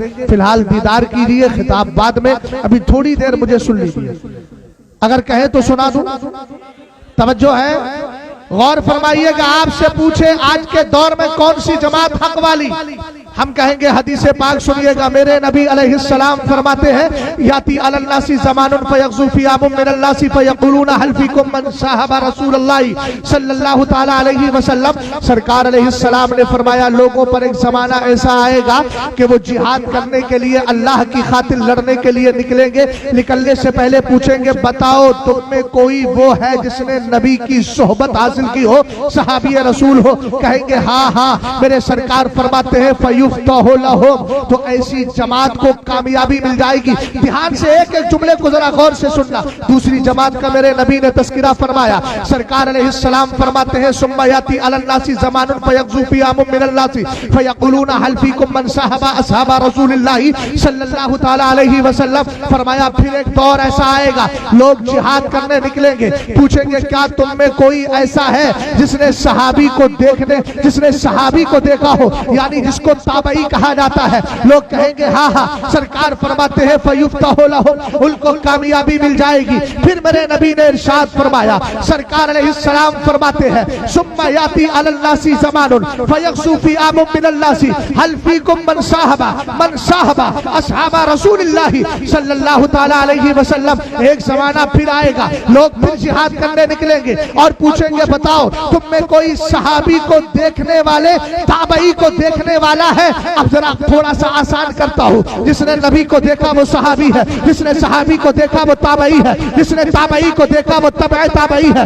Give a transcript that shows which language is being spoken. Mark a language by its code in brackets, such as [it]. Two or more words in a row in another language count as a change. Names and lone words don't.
[ur] فی الحال دیدار کیجیے، خطاب بعد میں، ابھی تھوڑی دیر مجھے سن لیجیے، اگر کہے تو سنا دوں. توجہ ہے، غور فرمائیے گا. آپ سے پوچھے آج کے دور میں کون سی جماعت حق والی، ہم کہیں گے حدیث پاک سنیے گا. میرے نبی علیہ السلام فرماتے ہیں, [ar] يأتي على الناس زمان فيغزو فئام من الناس فيقولون هل فيكم من صاحب رسول الله صلى الله تعالى عليه وسلم. [ur] سرکار علیہ السلام نے فرمایا، لوگوں پر ایک زمانہ ایسا آئے گا کہ وہ جہاد کرنے کے لیے، اللہ کی خاطر لڑنے کے لیے نکلیں گے. نکلنے سے پہلے پوچھیں گے، بتاؤ تم میں کوئی وہ ہے جس نے نبی کی صحبت حاصل کی ہو، صحابی رسول ہو? کہیں گے ہاں ہاں. میرے سرکار فرماتے ہیں، تو ایسی جماعت کو کامیابی مل جائے گی. دھیان سے ایک ایک جملے کو ذرا غور سے سننا۔ دوسری جماعت کا میرے نبی نے تذکرہ فرمایا. سرکار علیہ السلام فرماتے ہیں, [ar] ثم يأتي على الناس زمان فيغزو فئام من الناس فيقولون هل فيكم من صاحب أصحاب رسول الله صلى الله تعالى عليه وسلم. [ur] فرمایا پھر ایک دور ایسا آئے گا، لوگ جہاد کرنے نکلیں گے، پوچھیں گے کیا تم میں کوئی ایسا ہے جس نے صحابی کو دیکھنے، جس نے صحابی کو دیکھا ہو، یعنی جس کو تابعی کہا جاتا ہے? لوگ کہیں گے ہاں ہاں. سرکار فرماتے ہیں, [ar] فيفتح لهم, [ur] ان کو کامیابی مل جائے گی. پھر میرے نبی نے ارشاد فرمایا، سرکار علیہ السلام فرماتے ہیں, [ar] ثم يأتي على الناس زمان فيغزو فئام من الناس هل فيكم من صاحب أصحاب رسول الله صلى الله تعالى عليه وسلم. [ur] ایک زمانہ پھر آئے گا، لوگ پھر جہاد کرنے نکلیں گے اور پوچھیں گے، بتاؤ تم میں کوئی صحابی کو دیکھنے والے، تابعی کو دیکھنے والا ہے? اب ذرا تھوڑا سا آسان کرتا ہوں۔ جس نے نبی کو دیکھا وہ صحابی ہے، جس نے صحابی کو دیکھا وہ تابعی ہے، جس نے تابعی کو دیکھا وہ تبع تابعی ہے.